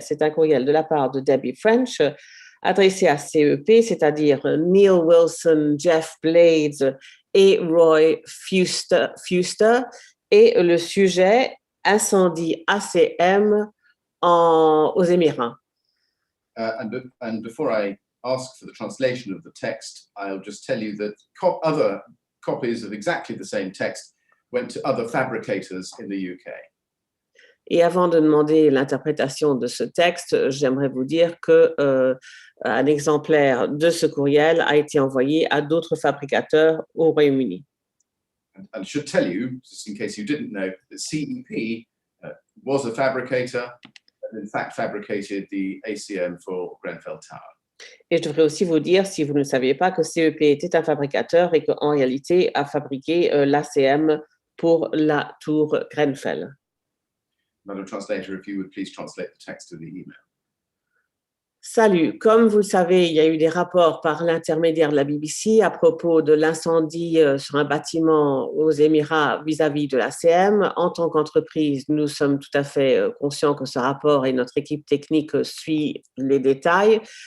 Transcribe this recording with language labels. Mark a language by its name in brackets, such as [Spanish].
[French] C'est un courriel de la part de Debbie French adressé à CEP, c'est-à-dire Neil Wilson, Jeff Blades et Roy Fuster, et le sujet incendie ACM aux Émirats. [English] And before I ask for the translation of the text, I'll just tell you that other copies of exactly the same text went to other fabricators in the UK. [French] Et avant de demander l'interprétation de ce texte, j'aimerais vous dire que un exemplaire de ce courriel a été envoyé à d'autres fabricateurs au Royaume-Uni. [English] And should tell you, just in case you didn't know, that CEP was a fabricator and in fact fabricated the ACM for Grenfell Tower. [French] Et je devrais aussi vous dire, si vous ne saviez pas, que CEP était un fabricateur et qu'en réalité a fabriqué l'ACM pour la tour Grenfell. [English] Madam Translator, if you would please translate the text of the email. [French] Salut, comme vous le savez, il y a eu des rapports par l'intermédiaire de la BBC à propos de l'incendie sur un bâtiment aux Émirats vis-à-vis de l'ACM. En tant qu'entreprise, nous sommes tout à fait conscients que ce rapport et notre équipe technique suit les détails.